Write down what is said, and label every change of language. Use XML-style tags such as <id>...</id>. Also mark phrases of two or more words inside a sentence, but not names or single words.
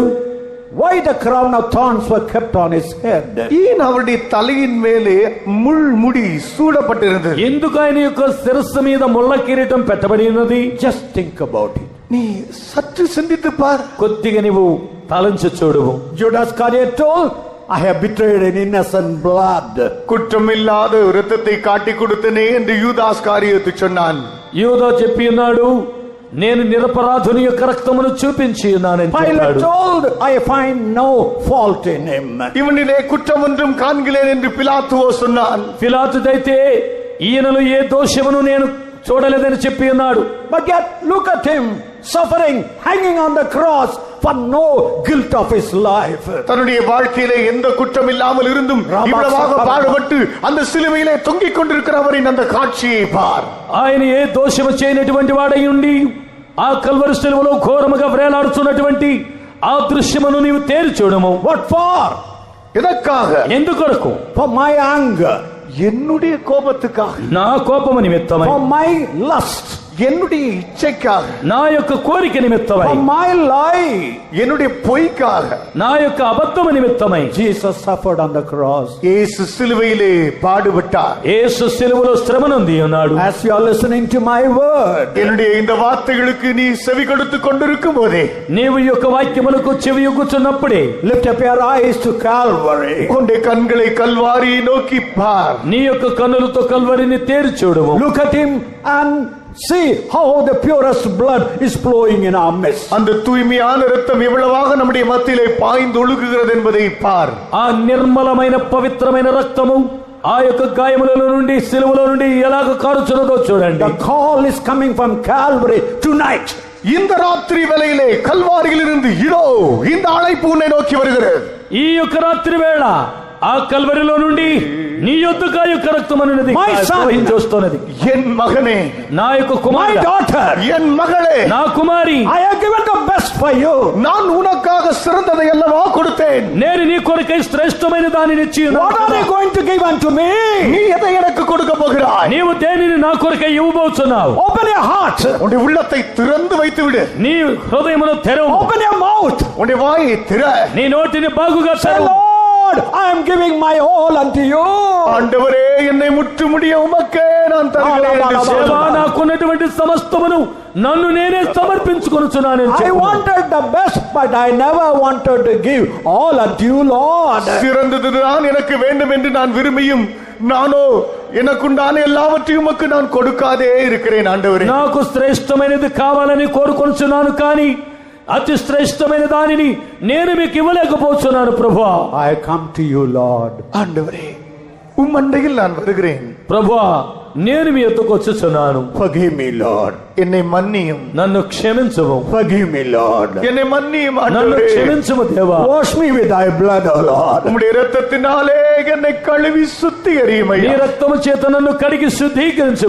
<en>Why the crown of thorns were kept on his head?</en> <ta>ஏன் அவருடைய தலையின் மேலே முள்முடி சூடப்பட்டிருந்தது?</ta> <te>ఎందుకు ఆయన యొక్క శిరస్సు మీద ముళ్ళ కిరీటం పెట్టబడి ఉన్నది?</te> <en>Just think about it.</en> <ta>நீ சற்று சிந்தித்து பார்.</ta> <te>కొద్దిగా నీవు తలంచి చూడువు.</te> <en>Judas Iscariot told, I have betrayed an innocent blood.</en> <ta>குற்றமில்லாத இரத்தத்தை காட்டி கொடுத்தனே என்று யூதாஸ் காரியத்தை சொன்னான்.</ta> <te>యూదా చెప్పి ఉన్నాడు, నేను నిరపరాధుని యొక్క రక్తమును చూపించి ఉన్నానని</te> <en>Pilate</en> <te>చెప్పాడు.</te> <en>told, I find no fault in him.</en> <ta>இவனிலே குற்றம் ஒன்றும் காண்கிறேன் என்று பிலாத்துவோ சொன்னான்.</ta> <te>పిలాతుదైతే ఈయనలో ఏ దోషమును నేను చూడలేదని చెప్పి ఉన్నాడు.</te> <en>But yet look at him suffering, hanging on the cross for no guilt of his life.</en> <ta>தன்னுடைய வாழ்க்கையிலே எந்த குற்றம் இல்லாமல் இருந்தும் இவ்வளவாக பாடுபட்டு அந்த சிலுவையிலே தொங்கிக் கொண்டிருக்கிறவரின் அந்த காட்சியை பார்.</ta> <te>ఆయన ఏ దోషము చేయనటువంటి వాడై ఉండి ఆ కల్వరి శిలువలో ఘోరముగా వేలాడుతున్నటువంటి ఆ దృశ్యమును నీవు తేరి చూడము.</te> <en>What for?</en> <ta>எதற்காக?</ta> <te>ఎందుకొరకు?</te> <en>For my anger,</en> <ta>என்னுடைய கோபத்துக்காக,</ta> <te>నా కోపము నిమిత్తమై,</te> <en>for my lust,</en> <ta>என்னுடைய இச்சைக்காக,</ta> <te>నా యొక్క కోరిక నిమిత్తమై,</te> <en>for my lie,</en> <ta>என்னுடைய பொய்க்காக,</ta> <te>నా యొక్క అబద్ధము నిమిత్తమై</te> <en>Jesus suffered on the cross.</en> <ta>இயேசு சிலுவையிலே பாடுபட்டார்.</ta> <te>యేసు శిలువలో శ్రమనొంది ఉన్నాడు.</te> <en>As you are listening to my word,</en> <ta>என்னுடைய இந்த வார்த்தைகளுக்கு நீ செவி கொடுத்து கொண்டிருக்கும் போதே,</ta> <te>నీవు ఈ యొక్క వాక్యములకు చెవి యొగ్గుచున్నప్పుడే</te> <en>lift up your eyes to Calvary.</en> <ta>உன்னுடைய கண்களை கல்வாரியை நோக்கி பார்.</ta> <te>నీ యొక్క కన్నులతో కల్వరిని తేరి చూడము.</te> <en>Look at him and see how the purest blood is flowing in our midst.</en> <ta>அந்த தூய்மையான இரத்தம் எவ்வளவாக நம்முடைய மத்தியிலே பாய்ந்து ஒழுகுகிறது என்பதை பார்.</ta> <te>ఆ నిర్మలమైన పవిత్రమైన రక్తము ఆ యొక్క గాయములలో నుండి సిలువలో నుండి ఎలాగ కారుచున్నదో చూడండి.</te> <en>The call is coming from Calvary tonight.</en> <ta>இந்த ராத்திரி வேளையிலே கல்வாரியில் இருந்து இதோ இந்த அழைப்பு உன்னை நோக்கி வருகிறது.</ta> <te>ఈ యొక్క రాత్రి వేళ ఆ కల్వరిలో నుండి నీ యొద్దకు ఆ యొక్క రక్తం అనేది ప్రవహించొస్తున్నది.</te> <ta>என் மகனே,</ta> <te>నా యొక్క</te> <en>My</en> <te>కుమారుడా,</te> <en>daughter,</en> <ta>என் மகளே,</ta> <te>నా కుమారి,</te> <en>I have given the best for you.</en> <ta>நான் உனக்காக சிறந்ததை அல்லவா கொடுத்தேன்.</ta> <te>నేను నీ కొరకై శ్రేష్టమైన దానిని ఇచ్చి</te> <en>What are</en> <te>ఉన్నాను.</te> <en>you going to give unto me?</en> <ta>நீ எதை எனக்கு கொடுக்க போகிறாய்?</ta> <te>నీవు దేనిని నా కొరకై ఇవ్వబోతున్నావు?</te> <en>Open your heart.</en> <ta>உன்னுடைய உள்ளத்தை திறந்து வைத்து விடு.</ta> <te>నీ హృదయమును తెరవు.</te> <en>Open your mouth.</en> <ta>உன்னுடைய வாயை திற.</ta> <te>నీ నోటిని బాగుగా</te> <en>Say,</en> <te>తెరవు.</te> <en>Lord, I am giving my all unto you.</en> <ta>ஆண்டவரே, என்னை முற்றுமுடிய உமக்கே நான் தருகிறேன் என்று சொல்.</ta> <te>దేవా, నాకున్నటువంటి సమస్తమును నన్ను నేనే సమర్పించుకొనుచున్నాను.</te> <en>I wanted the best, but I never wanted to give all unto you, Lord.</en> <ta>சிறந்ததுதான் எனக்கு வேண்டும் என்று நான் விரும்பியும் நானோ எனக்குண்டான எல்லாவற்றையும் உமக்கு நான் கொடுக்காதே இருக்கிறேன். ஆண்டவரே,</ta> <te>నాకు శ్రేష్టమైనది కావాలని కోరుకొనుచున్నాను, కానీ అతి శ్రేష్టమైన దానిని నేను మీకు ఇవ్వలేకపోతున్నాను ప్రభువా.</te> <en>I come to you, Lord.</en> <ta>ஆண்டவரே, உம்மண்டையில் நான் வருகிறேன்.</ta> <te>ప్రభువా, నేను మీ యొద్దకు వచ్చుచున్నాను.</te> <en>Forgive me, Lord.</en> <ta>என்னை மன்னியும்.</ta> <te>నన్ను క్షమించుము.</te> <en>Forgive me, Lord.</en> <ta>என்னை மன்னியும்</ta> <te>నన్ను</te> <ta>ஆண்டவரே.</ta> <te>క్షమించుము దేవా.</te> <en>Wash me with thy blood, O Lord.</en> <ta>உம்முடைய இரத்தத்தினாலே என்னை கழுவி சுத்திகரியும்</ta> <te>నీ</te> <ta>ஐயா.</ta> <te>రక్తము చేత నన్ను కడిగి శుద్ధీకరించుమయ్యా.</te>